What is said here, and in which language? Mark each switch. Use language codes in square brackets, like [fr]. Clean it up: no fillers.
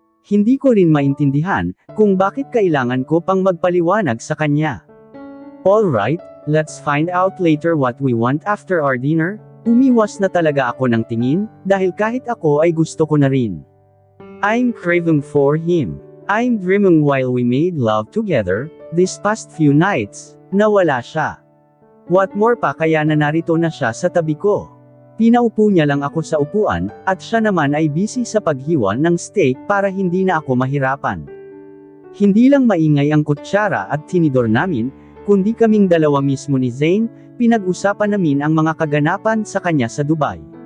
[tl] Hindi ko rin maintindihan, kung bakit kailangan ko pang magpaliwanag sa kanya. [en] Alright, let's find out later what we want after our dinner. [tl] Umiwas na talaga ako ng tingin, dahil kahit ako ay gusto ko na rin. [en] I'm craving for him. I'm dreaming while we made love together, these past few nights, [tl] nawala siya. [en] What more [tl] pa kaya na narito na siya sa tabi ko. Pinaupo niya lang ako sa upuan, at siya naman ay busy sa paghiwa ng steak para hindi na ako mahirapan. Hindi lang maingay ang kutsara at tinidor namin, kundi kaming dalawa mismo ni Zane, pinag-usapan namin ang mga kaganapan sa kanya sa Dubai.